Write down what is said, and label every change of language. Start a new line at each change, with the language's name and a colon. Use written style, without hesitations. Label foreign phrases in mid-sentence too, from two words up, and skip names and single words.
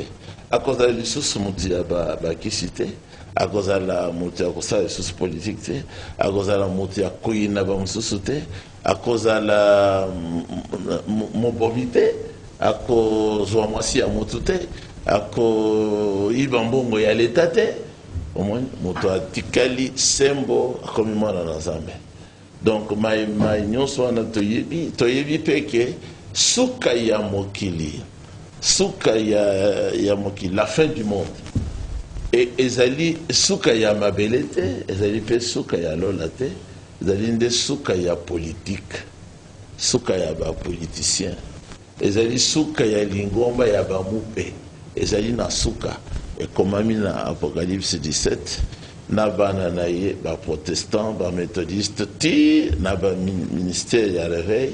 Lingala: akozala lisusu motu ya bakisi te, akozala motu ya kosala lisusu politike te, akozala motu ya koyina bamosusu te, akozala mobomi te, akozwa mwasi ya motu te, akoyiba mbongo ya leta te, omoni moto atikali sembo akomi mwana na Nzambe. Donc mai nyonso wana toyebi peke suka ya mokili, suka ya mokili,
French: la fin du monde, et
Lingala: ezali suka ya mabele te, ezali pe suka ya lola te, ezali nde suka ya politique, suka ya bapoliticien, ezali suka ya lingomba ya bamupe, ezali na suka ekomami na Apocalypse 17 na bana na ye ba protestant ba méthodiste ti na ba ministère ya réveil.